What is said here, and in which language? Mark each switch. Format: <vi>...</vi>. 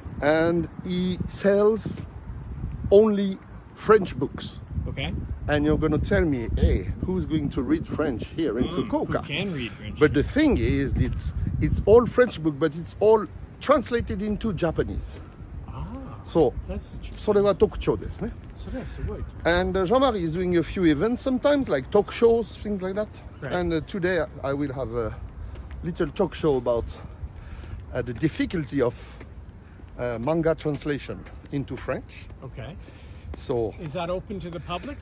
<en>And he sells only French books. Okay. And you're going to tell me, hey, who's going to read French here in Fukuoka? Who can read French? But the thing is, it's all French book, but it's all translated into Japanese.</en> <ja>So, それは特徴ですね。それはすごい。</ja> <en>And Jean-Marie is doing a few events sometimes, like talk shows, things like that. Right. And today I will have a little talk show about the difficulty of manga translation into French. Okay. So, is that open to the public?</en>